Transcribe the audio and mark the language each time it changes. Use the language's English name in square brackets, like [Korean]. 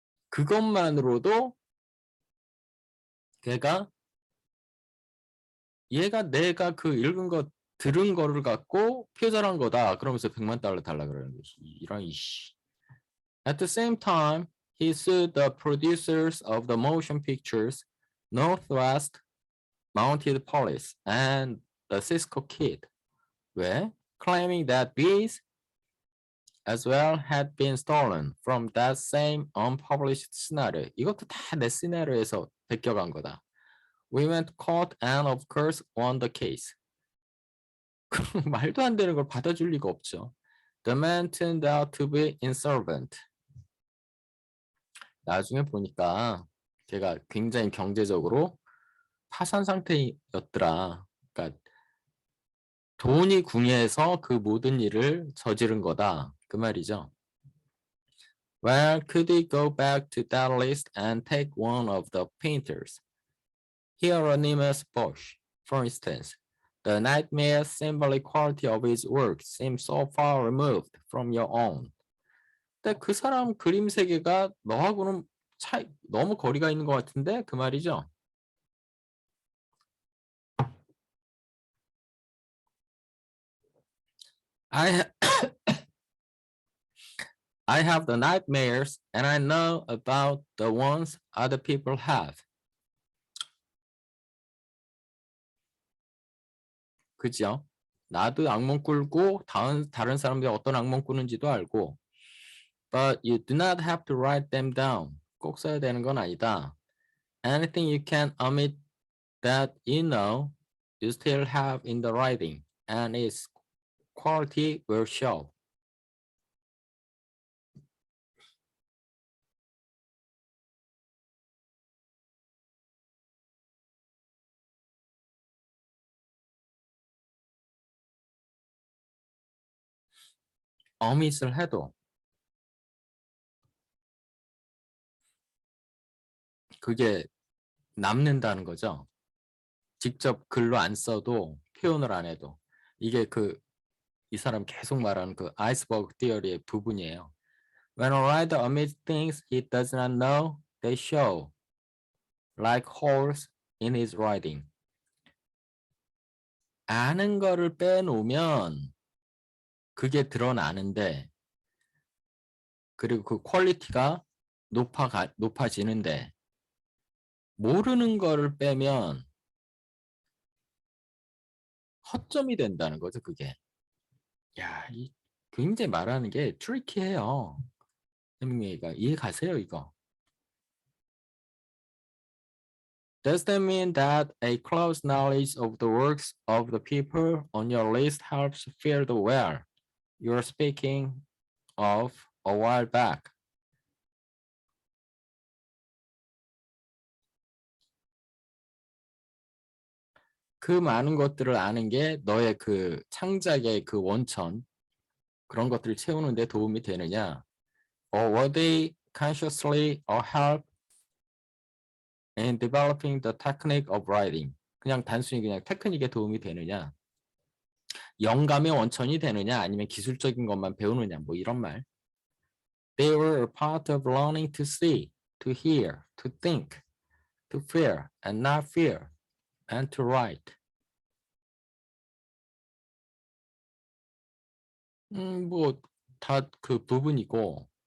[Korean] 그것만으로도 걔가 얘가 내가 그 읽은 거 들은 거를 갖고 표절한 거다. 그러면서 $100만 달라 그러는 거지. 이런 이씨. [English] At the same time, he sued the producers of the motion pictures Northwest Mounted Police and the Cisco Kid. [Korean] 왜? [English] Claiming that bees as well had been stolen from that same unpublished scenario. [Korean] 이것도 다 내 시나리오에서 베껴간 거다. [English] We went to court and of course won the case. [Korean] 말도 안 되는 걸 받아줄 리가 없죠. [English] The man turned out to be insolvent. [Korean] 나중에 보니까 걔가 굉장히 경제적으로 파산 상태였더라. 그러니까 돈이 궁해서 그 모든 일을 저지른 거다. 그 말이죠. [English] Well, could he go back to that list and take one of the painters? Hieronymus Bosch. For instance, the nightmare symbolic quality of his work seems so far removed from your own. [Korean] 근데 그 사람 그림 세계가 너하고는 차이 너무 거리가 있는 것 같은데 그 말이죠. [English] I I have the nightmares and I know about the ones other people have. [Korean] 그죠? 나도 악몽 꿀고 다른 사람들이 어떤 악몽 꾸는지도 알고. [English] But you do not have to write them down. [Korean] 꼭 써야 되는 건 아니다. [English] Anything you can omit that you know you still have in the writing and its quality will show. [Korean] omit을 해도 그게 남는다는 거죠. 직접 글로 안 써도 표현을 안 해도 이게 이 사람 계속 말하는 그 아이스버그 티어리의 부분이에요. [English] When a writer omits things he does not know, they show like holes in his writing. [Korean] 아는 거를 빼놓으면 그게 드러나는데 그리고 그 퀄리티가 높아지는데 모르는 거를 빼면 허점이 된다는 거죠, 그게. 야, 굉장히 말하는 게 트리키해요. 해밍웨이가 이해 가세요, 이거? [English] Does that mean that a close knowledge of the works of the people on your list helps fill the well you're speaking of a while back? [Korean] 그 많은 것들을 아는 게 너의 그 창작의 그 원천 그런 것들을 채우는 데 도움이 되느냐? [English] Or were they consciously or help in developing the technique of writing? [Korean] 그냥 단순히 그냥 테크닉에 도움이 되느냐? 영감의 원천이 되느냐? 아니면 기술적인 것만 배우느냐? 뭐 이런 말. [English] They were a part of learning to see, to hear, to think, to fear and not fear, and to write. [Korean] 뭐다 그 부분이고.